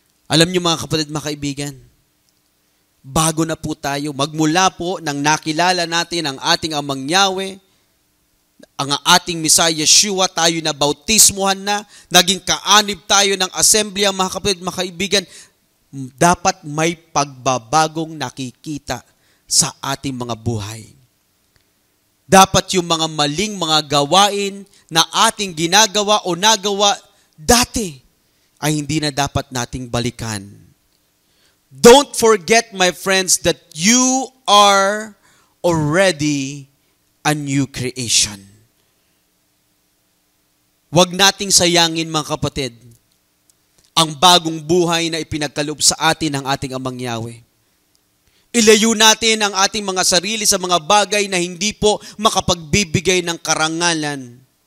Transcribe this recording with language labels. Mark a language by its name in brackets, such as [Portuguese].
[Filipino] Alam niyo mga kapatid, mga kaibigan, bago na po tayo, magmula po nang nakilala natin ang ating Amang Yahweh, ang ating Messiah Yeshua, tayo na bautismuhan na, naging kaanib tayo ng assembly, mga kapatid, mga kaibigan, dapat may pagbabagong nakikita sa ating mga buhay. Dapat yung mga maling mga gawain na ating ginagawa o nagawa dati ay hindi na dapat nating balikan. [English] Don't forget, my friends, that you are already a new creation. [Filipino] Huwag nating sayangin, mga kapatid, ang bagong buhay na ipinagkaloob sa atin ng ating Amang Yahweh. Ilayo natin ang ating mga sarili sa mga bagay na hindi po makapagbibigay ng karangalan.